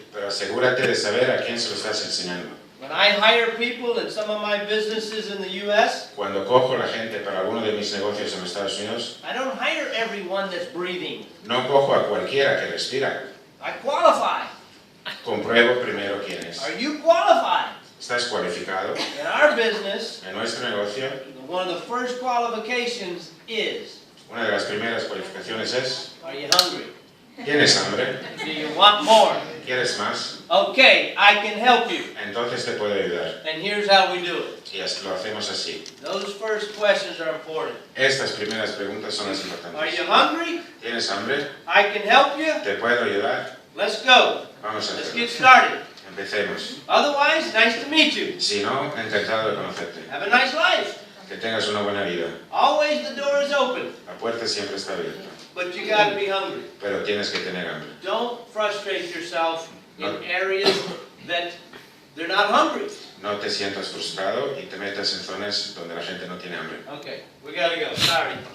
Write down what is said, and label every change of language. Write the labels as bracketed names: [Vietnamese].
[Spanish] pero asegúrate de saber a quién se lo estás enseñando. [English] When I hire people in some of my businesses in the U.S., [Spanish] Cuando cojo la gente para alguno de mis negocios en los Estados Unidos, [English] I don't hire everyone that's breathing. [Spanish] no cojo a cualquiera que respira. [English] I qualify. [Spanish] Compruebo primero quién es. [English] Are you qualified? [Spanish] ¿Estás cualificado? [English] In our business, [Spanish] En nuestro negocio, [English] one of the first qualifications is, [Spanish] una de las primeras cualificaciones es, [English] are you hungry? [Spanish] ¿tienes hambre? [English] Do you want more? [Spanish] ¿Quieres más? [English] Okay, I can help you. [Spanish] Entonces te puedo ayudar. [English] And here's how we do it. [Spanish] Y lo hacemos así. [English] Those first questions are important. [Spanish] Estas primeras preguntas son las [English] Are [Spanish] importantes. [English] you hungry? [Spanish] ¿Tienes hambre? [English] I can help you. [Spanish] ¿Te puedo ayudar? [English] Let's go. [Spanish] Vamos a [English] Let's [Spanish] hacerlo. [English] get started. [Spanish] Empecemos. [English] Otherwise, nice to meet you. [Spanish] Si no, encantado de conocerte. [English] Have a nice life. [Spanish] Que tengas una buena vida. [English] Always the door is open, [Spanish] La puerta siempre está abierta. [English] but you got to be hungry. [Spanish] Pero tienes que tener hambre. [English] Don't frustrate yourself in [Spanish] No. [English] areas that they're not hungry. [Spanish] No te sientas frustrado y te metas en zonas donde la gente no tiene hambre. [English] Okay, we got to go. Sorry.